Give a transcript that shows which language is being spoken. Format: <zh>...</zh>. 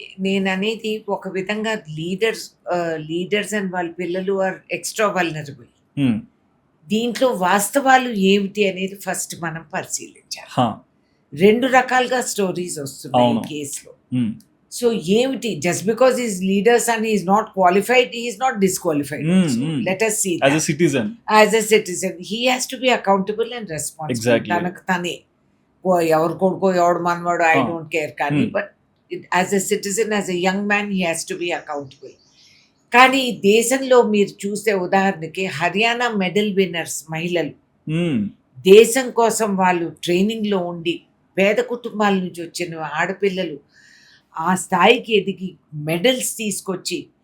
<te>నేను అనేది ఒక విధంగా లీడర్స్ అండ్ వాళ్ళ పిల్లలు</te> <en>Are extra vulnerable.</en> <te>దీంట్లో వాస్తవాలు ఏమిటి అనేది ఫస్ట్ మనం పరిశీలించాలి. 2 రకాలుగా స్టోరీస్ వస్తున్నాయి ఈ కేసులో. సో ఏమిటి,</te> <en>Just because is leaders and is not qualified, he is not disqualified. Let us see as a citizen, he has to be accountable and responsible.</en> <te>తనకు తనే, ఎవరు కొడుకో ఎవడు మనవాడు,</te> <en>I don't care, కానీ but as a citizen, as a young man, he has to be accountable.</en> <te>కానీ దేశంలో మీరు చూస్తే ఉదాహరణకి హర్యానా మెడల్ విన్నర్స్ మహిళలు, దేశం కోసం వాళ్ళు ట్రైనింగ్లో ఉండి పేద కుటుంబాల నుంచి వచ్చిన ఆడపిల్లలు ఆ స్థాయికి ఎదిగి మెడల్స్ తీసుకొచ్చి</te>